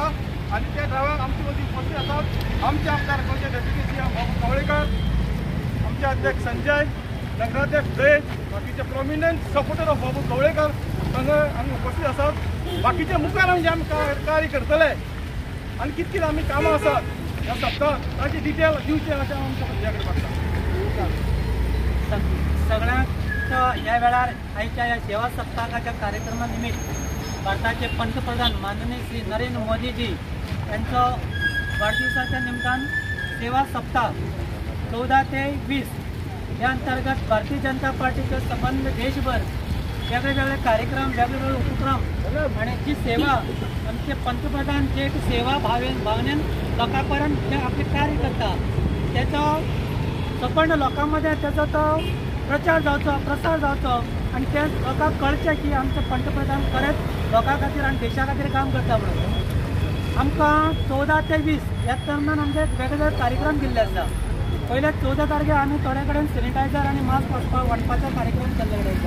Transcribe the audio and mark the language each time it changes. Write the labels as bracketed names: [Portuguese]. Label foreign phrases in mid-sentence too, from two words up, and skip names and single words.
[Konkani] आनी त्या ड्रायव्हाक आमचे मदीं उपस्थित आसात आमचे आमदार गोंयचे डेप्युटी सीएम बाबू कवळेकर, आमचे अध्यक्ष संजय, नगराध्यक्ष जयेश, बाकीचे [English] prominent supporter of [Konkani] बाबू कवळेकर हांगा आमी उपस्थित आसात. बाकीचे मुखार आमी कार्य करतले आनी कितकीत आमी कामां आसात ह्या सप्तकांत ताची डिटेल दिवची अशें आमच्या तुमचे कडेन मागता. सगळ्यांक ह्या वेळार आयच्या ह्या सेवा सप्ताकाच्या कार्यक्रमा निमित्त भारताचे पंतप्रधान माननीय श्री नरेंद्र मोदीजी यांचं वाढदिवसाच्या निमतान सेवा सप्ताह 14 ते 20 या अंतर्गत भारतीय जनता पार्टीचे संबंध देशभर वेगवेगळे कार्यक्रम, वेगवेगळे उपक्रम आणि जी सेवा आमचे पंतप्रधान जे सेवा भावनेन लोकांपर्यंत जे आपले कार्य करता त्याचा संपूर्ण लोकांमध्ये त्याचा तो प्रचार जावचो, प्रसार जावचो आणि ते लोकांक कळचें की आमचे पंतप्रधान खरेंच लोकां खातीर आणि देशा खातीर काम करता म्हणून. आमकां 14 ते 20 ह्या दरम्यान आमचे वेगवेगळे कार्यक्रम दिल्ले आसा. पयले 14 तारखेर आमी थोडे कडेन सॅनिटायझर आणि मास्क वाटपाचो कार्यक्रम केल्ले कडेन आसा.